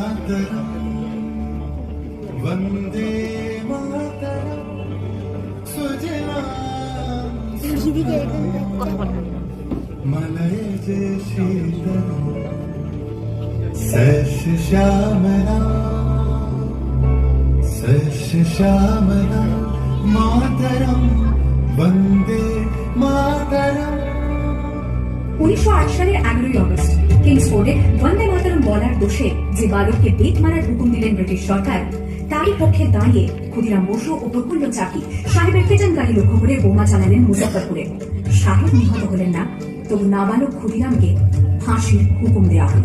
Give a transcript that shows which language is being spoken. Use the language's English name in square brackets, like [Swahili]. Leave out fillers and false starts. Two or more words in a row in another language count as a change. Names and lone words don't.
[Sanskrit] मातरम वंदे मातरम सुजलाम मलय जे शीतल शस्य श्यामला मातरम वंदे मातरम। [Bangla] 1908 সালের 11ই অগস্ট কিংসফোর্ডে বন্দে মাতরম বলার দোষে যে বালককে বেত মারার হুকুম দিলেন ব্রিটিশ সরকার, তারই পক্ষে দাঁড়িয়ে ক্ষুদিরাম বসু ও প্রফুল্ল চাকি সাহেবের কেজান গাড়ি লক্ষ্য করে বোমা চালালেন মুজাফফরপুরে। সাহেব নিহত হলেন না, তবু নাবালক ক্ষুদিরামকে ফাঁসির হুকুম দেওয়া হলো।